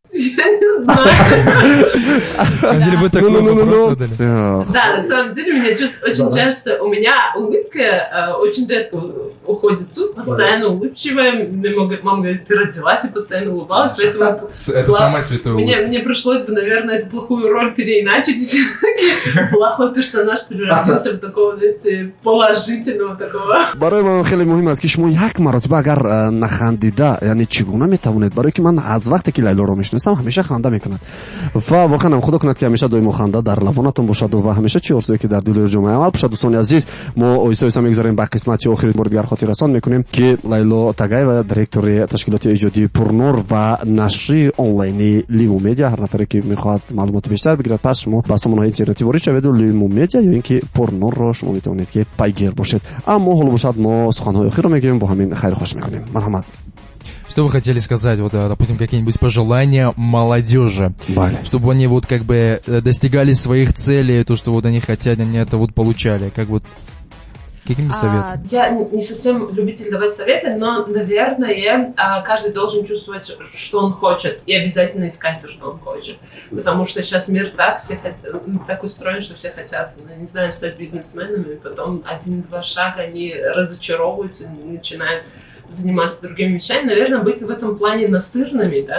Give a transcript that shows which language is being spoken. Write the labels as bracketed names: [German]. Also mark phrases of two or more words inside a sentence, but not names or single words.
[Russian] Я не знаю. вы такой вопрос задали? Да, на самом деле очень часто у меня улыбка очень редко уходит с уст, постоянно улыбчивая. Мама говорит, ты родилась и постоянно улыбалась, поэтому это самое святое. Мне пришлось бы, наверное, эту плохую роль переиначить, и все-таки плохой персонаж превратился в такого, знаете, положительного такого. [Tajik] برای من خیلی مهم است که شما یک مرتبه اگر نخندیده یعنی چگونه میتوانید برای که من از وقتی که لیلا رو میشناسم همیشه خنده میکنند و واقعا هم خدا کند که همیشه دائم خنده در لبانتون باشد و همیشه چی آرزویی که در دل جامعه عمل باشد. دوستان عزیز ما ایسا میگذاریم به قسمت آخری بار دیگر خاطر رسان میکنیم که لیلا تگاєва دایرکتور تشکیلات ایجادی پورنور و نشری آنلاینی لیمو مدیا هر نفری که میخواد معلومات بیشتر بگیرد پس شما به سامانه اینترنتی وارد شوید و لیمو مدیا یا اینکه پورنور رو شما میتونید که پیگیر باشید. اما حالا باشد ما سخنهای آخر رو میگیم با همین خیر خوش میکنیم. مرحمت. [Russian] Что вы хотели сказать, вот, допустим, какие-нибудь пожелания молодежи, чтобы они вот как бы достигали своих целей, то, что вот они хотят, они это вот получали, как вот какими советами? Я не совсем любитель давать советы, но, наверное, каждый должен чувствовать, что он хочет, и обязательно искать то, что он хочет, потому что сейчас мир так устроен, что все хотят, не знаю, стать бизнесменами, и потом 1-2 шага они разочаровываются, начинают заниматься другими вещами, наверное, быть в этом плане настырными, да?